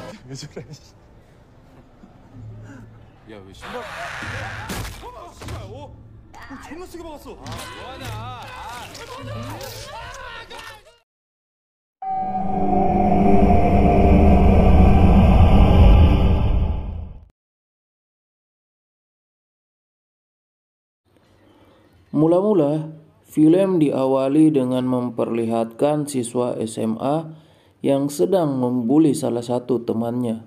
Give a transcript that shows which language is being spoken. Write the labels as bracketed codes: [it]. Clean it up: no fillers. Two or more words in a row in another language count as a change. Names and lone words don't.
[ko] 왜 저래? 야, 왜 신발? 씨발, 존나 세게 박았어. 뭐하냐? [id] Mula-mula, film diawali dengan memperlihatkan siswa SMA yang sedang membuli salah satu temannya.